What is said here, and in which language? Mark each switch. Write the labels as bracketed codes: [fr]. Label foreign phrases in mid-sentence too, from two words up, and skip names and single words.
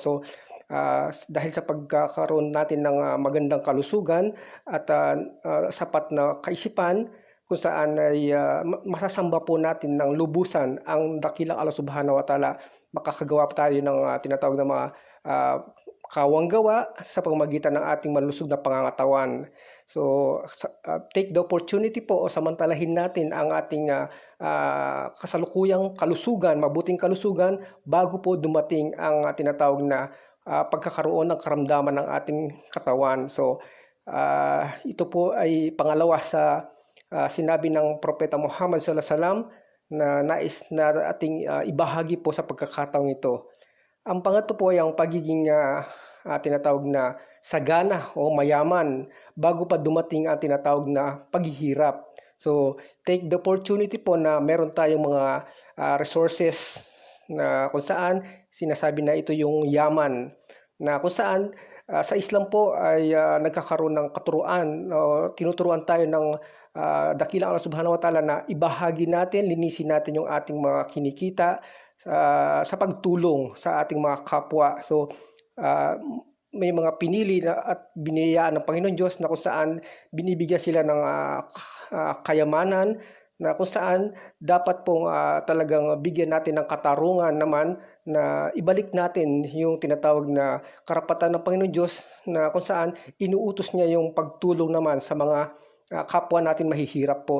[tl] So dahil sa pagkakaroon natin ng magandang kalusugan at sapat na kaisipan, kung saan ay masasamba po natin ng lubusan ang dakilang Allah [ar] سبحانه وتعالى, [tl] makakagawa tayo ng tinatawag na mga kawang gawa sa pamamagitan ng ating malusog na pangangatawan. So, [en] take the opportunity [tl] po o samantalahin natin ang ating kasalukuyang kalusugan, mabuting kalusugan, bago po dumating ang tinatawag na pagkakaroon ng karamdaman ng ating katawan. So, ito po ay pangalawa sa sinabi ng Propeta Muhammad [ar] صلى الله عليه وسلم [tl] na nais na ating ibahagi po sa pagkakataong ito. Ang pangatlo po ay ang pagiging tinatawag na sagana o mayaman bago pa dumating ang tinatawag na paghihirap. So, [en] take the opportunity [tl] po na meron tayong mga resources na kung saan sinasabi na ito yung yaman, na kung saan sa Islam po ay nagkakaroon ng katuruan, tinuturuan tayo ng dakilang Allah [ar] سبحانه وتعالى [tl] na ibahagi natin, linisin natin yung ating mga kinikita sa pagtulong sa ating mga kapwa. So, may mga pinili na at biniyayaan ng Panginoon Diyos na kung saan binibigyan sila ng kayamanan, na kung saan dapat pong talagang bigyan natin ng katarungan naman na ibalik natin yung tinatawag na karapatan ng Panginoon Diyos, na kung saan inuutos niya yung pagtulong naman sa mga kapwa natin mahihirap po.